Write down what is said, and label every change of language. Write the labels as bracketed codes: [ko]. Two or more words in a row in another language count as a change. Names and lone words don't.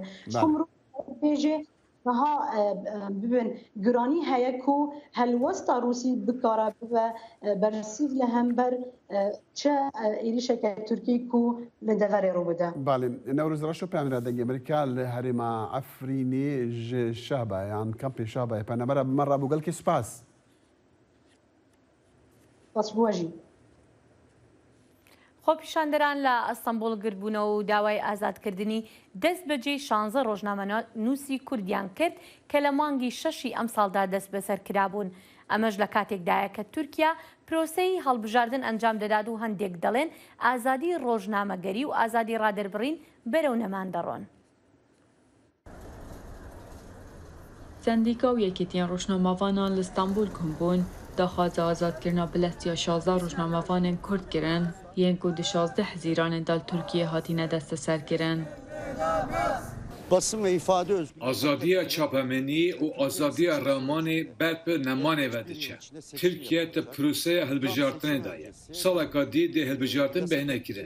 [ku] Ji pêjê niha bibin giranî heye ku helwesta Rûsî bikare bibe bersîv li hember çi êrişeke Tirkiyê ku li deverê rû bide. Balê Newroz Reşo peyamêra dengê Amerîka li herêma Efrînê ji Şehba yan kampê Şehbayê penebera bi me rabû gelkî spas. Spas bû jî. [ckb] خۆپیشاندەران لە ئەستەمبوڵ گرتبوونەوە و داوای ئازادکردنی دەست بەجێ 16 ڕۆژنامە نووسی کوردیان کرد کە لە مانگی 6 ئەم ساڵدا دەست بەسەر کرابوون. ئەمەش لە کاتێکدایە کە تورکیا پرۆسەی هەڵبژاردن ئەنجام دەدات و هەندێک دەڵێن ئازادی ڕۆژنامەگەری و ئازادی ڕادەربڕین بەرەو نەمان دەڕۆن. [ku] سندیکا و یەکێتیان ڕۆژنامەوانان لە ئەستەمبوڵ کومبوون داخوازە ئازادکردنا بلەستیا 16 ڕۆژنامەوانên کورد kirin yên ku di 16 hezîranên dal Tirkiye hatîne desteserkirin. Azadiya çapemenî û azadiya ramanê ber bi nemanê ve diçe. Tirkiye te proseya hilbijartinê da ye. Saleka dî dê hilbijartin bêhne kirin.